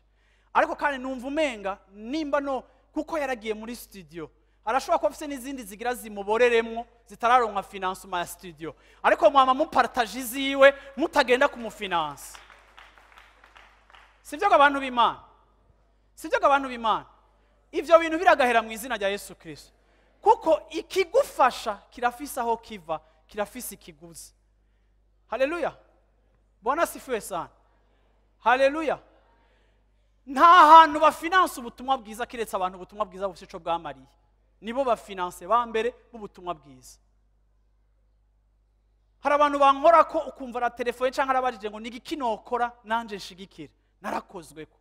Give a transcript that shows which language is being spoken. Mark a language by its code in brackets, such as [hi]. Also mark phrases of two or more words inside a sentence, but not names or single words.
[rn] Ariko kandi numva umenga nimba no kuko yaragiye muri studio, arashobora kuba afise n'izindi zigira zimuboreremwo zitararonka financement ya studio, ariko mwama mupartage ziwe mutagenda kumufinance. Sivyo abantu b'Imana? Sivyo abantu b'Imana? Ivyo bintu biragahera mu izina rya Yesu Kristo, kuko ikigufasha kirafise aho kiva, kirafise ikiguzi. [sw] Haleluya! Bwana sifiwe sana. [rn] Haleluya! Nta hantu bafinance ubutumwa bwiza kiretse abantu ubutumwa bwiza bufite ico bwamariye, nibo bafinance ba mbere b'ubutumwa bwiza. Hari abantu bankora ko ukumva ra telefone canke arabajije ngo nigi kinokora nanje nshigikira, narakozwe ko.